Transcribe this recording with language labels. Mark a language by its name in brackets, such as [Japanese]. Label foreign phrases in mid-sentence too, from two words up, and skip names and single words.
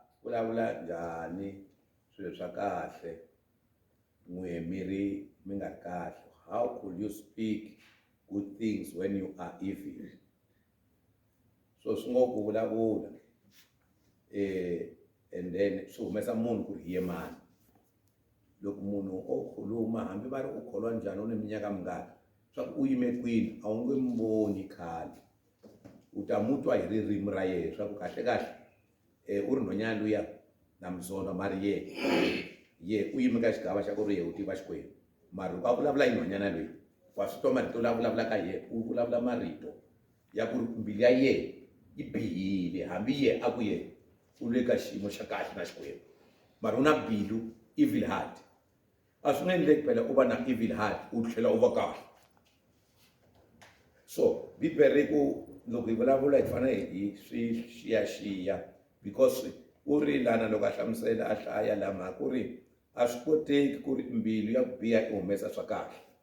[Tsonga] vulavula njhani swilo swa kahle n'we miri mi nga ri kahle. [English] How could you speak good things when you are evil? [Tsonga] So swi ngo ku vulavula [English] and then [Tsonga] swi humesa munhu ku ri hi ye mani. Loko munhu o khuluma hambi va ri u kholwa njhani u ni minyaka mingani swa ku u yime kwini a wu nge mi voni khale, u ta mu twa hi ririmi ra yena swa ku kahle kahle u ri nhwanyana luya na muzondwa mari ye u yime ka xigava xa ku ri ye u tiva Xikwembu, mara loko a vulavula hi nhwanyana loyi wa swi twa marito la vulavula ka ye u vulavula marito ya ku ri mbilu ya ye yi bihile hambi ye a ku ye u le ka xiyimo xa kahle na Xikwembu mara u na mbilu [English] evil heart. [Tsonga] A swi nga endleki phela u va na [English] evil heart [Tsonga] u tlhela u va kahle. So bibele ku loko hi vulavula hi fanele hi swi xiyaxiya because u ri lana loko a hlamusela a hlaya lama ku ri a swi koteki ku ri mbilu ya ku biha i humesa swa kahle.